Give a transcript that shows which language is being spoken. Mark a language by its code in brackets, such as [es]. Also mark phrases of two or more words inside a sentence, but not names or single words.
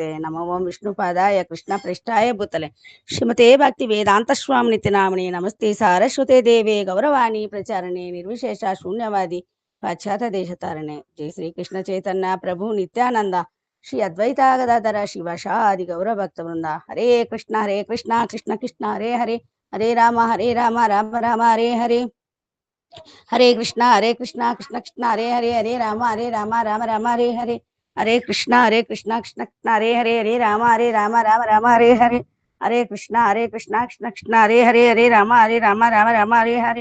[sa] నమో విష్ణుపాదాయ కృష్ణ ప్రేష్టాయ భూతలే శ్రీమతే భక్తి వేదాంత స్వామితి నామినే. నమస్తే సారస్వతే దేవే గౌరవాణి ప్రచారణే నిర్విశేష శూన్యవాది పాశ్చాత్య దేశతారణే. జై శ్రీకృష్ణ చైతన్య ప్రభు నిత్యానంద శ్రీ అద్వైత గదాధర శివశాది గౌర భక్త వృంద. హరే కృష్ణ కృష్ణ కృష్ణ హరే హరే, హరే రామ రామ రామ హరే హరే. హరే కృష్ణ కృష్ణ కృష్ణ హరే హరే, హరే రామ రామ రామ హరే హరే. హరే కృష్ణ కృష్ణ కృష్ణ హరే హరే, హరే రామ రామ రామ హరే హరే. హరే కృష్ణ కృష్ణ కృష్ణ హరే హరే, హరే రామ రామ రామ హరే హరే.